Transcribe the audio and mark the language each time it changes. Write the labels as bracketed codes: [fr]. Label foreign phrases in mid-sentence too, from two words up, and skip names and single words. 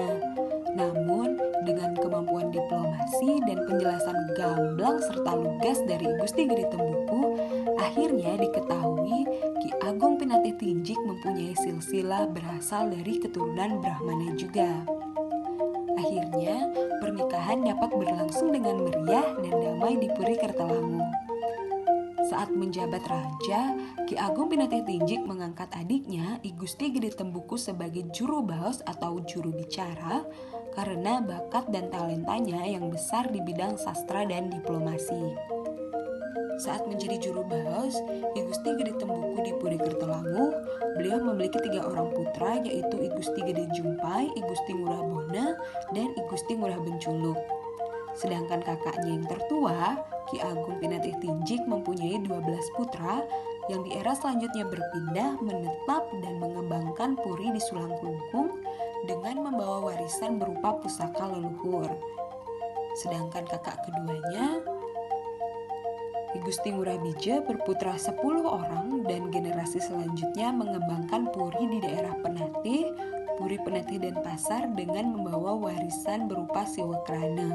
[id] Namun, dengan kemampuan diplomasi dan penjelasan gamblang serta lugas dari I Gusti Gede Tembuku, akhirnya diketahui Ki Agung Pinati Tinjik mempunyai silsilah berasal dari keturunan Brahmana juga. Akhirnya, pernikahan dapat berlangsung dengan meriah dan damai di Puri Kertalangu. Saat menjabat raja, Ki Agung Pinati Tinjik mengangkat adiknya I Gusti Gede Tembuku sebagai juru baos atau juru bicara karena bakat dan talentanya yang besar di bidang sastra dan diplomasi. Saat menjadi juru baos, I Gusti Gede Tembuku di Puri Kertalangu, beliau memiliki 3 orang putra, yaitu I Gusti Gede Jumpai, I Gusti Ngurah Bona, dan I Gusti Ngurah Benculuk. Sedangkan kakaknya yang tertua, Ki Agung Pinati Tinjik mempunyai 12 putra yang di era selanjutnya berpindah, menetap, dan mengembangkan Puri di Sulang Klungkung dengan membawa warisan berupa pusaka leluhur. Sedangkan kakak keduanya, I Gusti Ngurah-Bija berputra 10 orang dan generasi selanjutnya mengembangkan Puri di daerah Penatih, Puri Penatih dan Pasar dengan membawa warisan berupa Siwakrana.